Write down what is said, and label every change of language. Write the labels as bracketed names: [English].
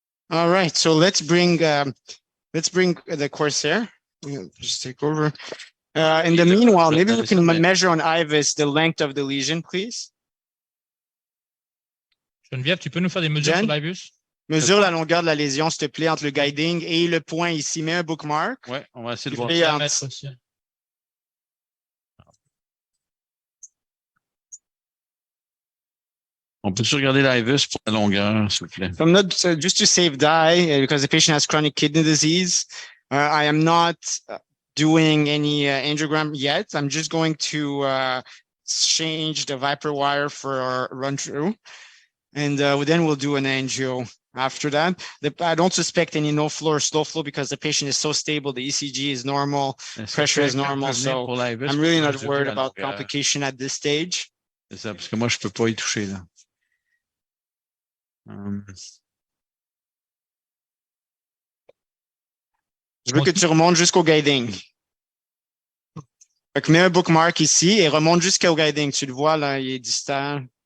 [English] All right, so let's bring the Corsair. Just take over. In the meanwhile, maybe we can measure on IVUS the length of the lesion, please. [French] Geneviève, tu peux nous faire des mesures Jen? sur l'IVUS? Mesure la longueur de la lésion, s'il te plaît, entre le guiding et le point ici. Mets un bookmark. Ouais, on va essayer de voir. fais À un mettre aussi. On peut-tu regarder l'IVUS pour la longueur, s'il vous plaît? [English] I'm not just to save dye because the patient has chronic kidney disease. I am not doing any angiogram yet. I'm just going to change the Viper wire for our run through, and then we'll do an angio after that. I don't suspect any no flow or slow flow because the patient is so stable. The ECG is normal, pressure is normal, so I'm really not worried about complication at this stage. [French] C'est ça, parce que moi, je peux pas y toucher, là. Je veux que tu remontes jusqu'au guiding. Fait que mets un bookmark ici et remonte jusqu'au guiding. Tu le vois, là, il est distant.